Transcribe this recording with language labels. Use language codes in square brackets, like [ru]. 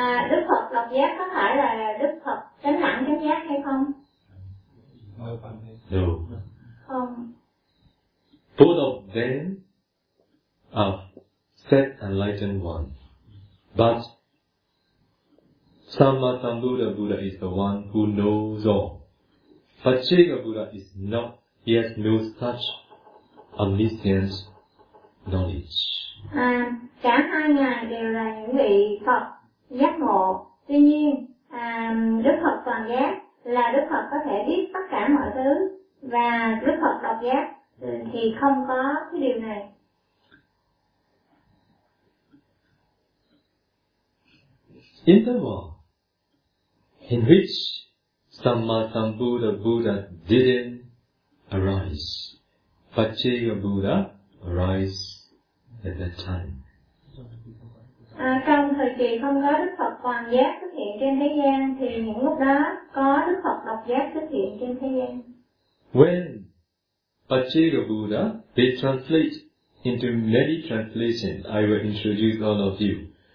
[vi] Đức Phật độc giác có phải là Đức Phật chánh đẳng chánh giác hay không? [en] No. [vi] Không. [en] Both of them are set enlightened one, but Samma Sambuddha Buddha is the one who knows all. Pachika Buddha is not, he has no such omniscient knowledge. [vi] Cả hai ngài đều là những vị Phật giác ngộ. Tuy nhiên, Đức Phật toàn giác là Đức Phật có thể biết tất cả mọi thứ. Và Đức Phật độc giác thì không có cái điều này. [en] In the world, in which Samma Sambuddha Buddha didn't arise, Pachika Buddha arise at that time. [vi] Trong thời kỳ không có Đức Phật toàn giác xuất hiện trên thế gian, thì những lúc đó có Đức Phật độc giác xuất hiện trên thế gian. [en] When Pachika Buddha they translate into many translations, I will introduce all of you.